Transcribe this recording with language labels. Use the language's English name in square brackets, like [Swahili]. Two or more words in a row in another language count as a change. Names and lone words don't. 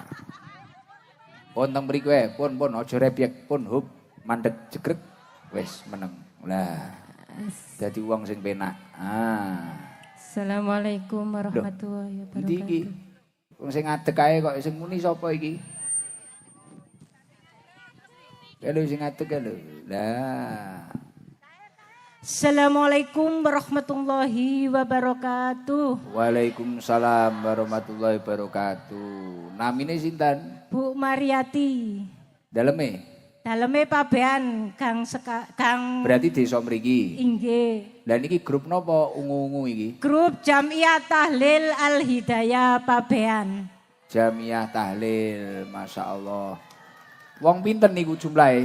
[Javanese] Pun teng mriku pun aja rebyek pun hub mandeg jegrek wis meneng. Lah. Dadi wong sing penak. [Arabic] السلام عليكم ورحمة الله وبركاته. [Javanese] Endi iki? Wong sing ngadeg kae kok sing muni sapa iki? Halo sing ngadeg lho. Lah. [Arabic] السلام عليكم ورحمة الله وبركاته. وعليكم السلام ورحمة الله وبركاته. [Javanese] Namine sinten? Bu Mariati. Daleme? Daleme pabean Kang Berarti desa mriki. Inggih. Lah niki grup napa ungu-ungu iki? Grup Jamiah Tahlil Al Hidayah pabean. Jamiah Tahlil, masyaallah. Wong pinten niku jumlahe?